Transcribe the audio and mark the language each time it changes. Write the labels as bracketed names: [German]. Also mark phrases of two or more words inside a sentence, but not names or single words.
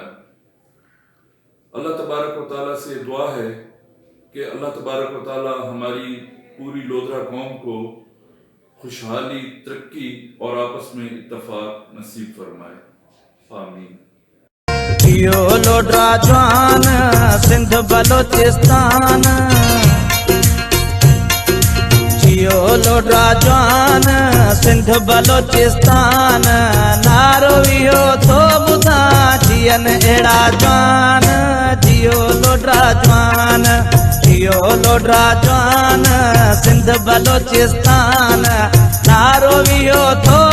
[Urdu] اللہ تبارک و تعالیٰ سے دعا ہے کہ اللہ تبارک و تعالیٰ ہماری پوری لودھرا قوم کو خوشحالی، ترقی اور آپس میں اتفاق نصیب فرمائے، آمین۔ [Sindhi] جیو لودھرا جوان سندھ بلوچستان، جیو لودھرا جوان سندھ بلوچستان، نعرو ویو تو ٻڌا جيئن اهڙا جوان، جيو لودھرا جوان، جيو لودھرا جوان سندھ بلوچستان، نعرو ويو تو